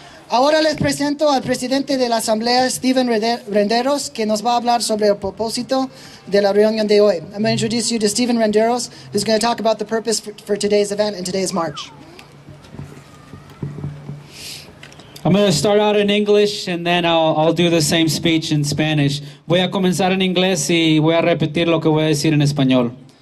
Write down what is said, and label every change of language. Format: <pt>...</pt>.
<es>Ahora les presento al presidente de la Asamblea, Steven Renderos, que nos va a hablar sobre el propósito de la reunión de hoy.</es> <en>I'm going to introduce you to Steven Renderos, who's going to talk about the purpose for today's event and today's march. I'm going to start out in English and then I'll do the same speech in Spanish.</en> <es>Voy a comenzar en inglés y voy a repetir lo que voy a decir en español.</es>